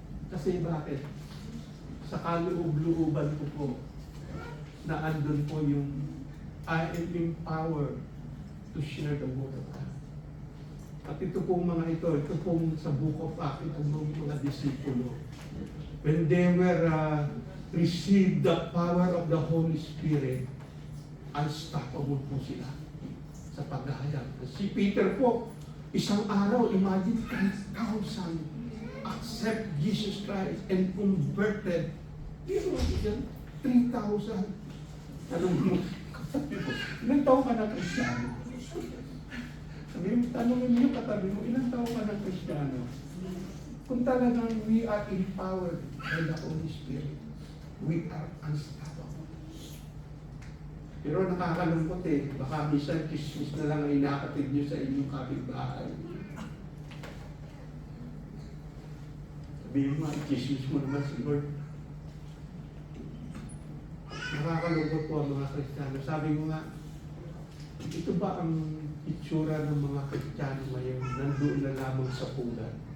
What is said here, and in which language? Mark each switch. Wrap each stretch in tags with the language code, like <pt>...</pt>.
<tl>Kasi bakit? Sa kaloob-looban ko po, na andun po yung</tl> <en>I am empowered to share the word of God.</en> <tl>At ito pong mga ito pong sa Book of Acts, itong mga disipulo.</tl> <en>When they were received the power of the Holy Spirit, unstoppable</en> <tl>po sila sa paghahayag. Si Peter po, isang araw,</tl> <en>imagine 3,000 accept Jesus Christ and converted.</en> <tl>Pero yan, 3,000. Ilang taon ka na Kristiyano? Tanungin niyo katabi mo, ilang taon ka na Kristiyano? Kung talagang</tl> <en>we are empowered by the Holy Spirit, we are unstoppable.</en> <tl>Pero nakakalungkot eh, baka minsan kismis na lang ang inakatid niyo sa inyong kapitbahay. Sabihin mo, kismis mo naman si Lord. Nakakalungkot po ang mga Kristiyano. Sabi mo nga, ito ba ang itsura ng mga Kristiyano ngayon nandoon na lamang sa pulan?</tl>